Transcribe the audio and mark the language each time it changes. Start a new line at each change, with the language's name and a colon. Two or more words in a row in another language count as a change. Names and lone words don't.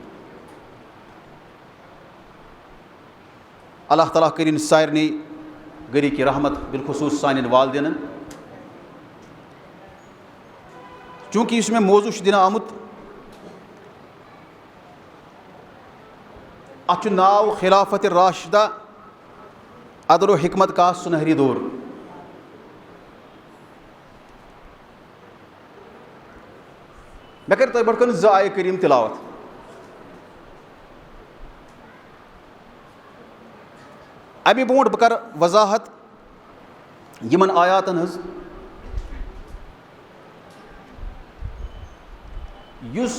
Kashmiri: اللہ تعالیٰ کٔرِنۍ سارنٕے گَرِکۍ رحمت، بالخصوٗص سانٮ۪ن والدینن۔ چوٗنٛکہِ یُس مےٚ موضوٗع چھُ دِنہٕ آمُت اَتھ چھُ ناو خلافت راشدہ عدل و حکمت کا سُنہری دور۔ مےٚ کَرِ تۄہہِ برونٛٹھ کَنہِ 2 آیہِ کریٖم تِلاوت۔ اَمہِ برونٛٹھ بہٕ کَرٕ وضاحت یِمن آیاتن ہٕنٛز یُس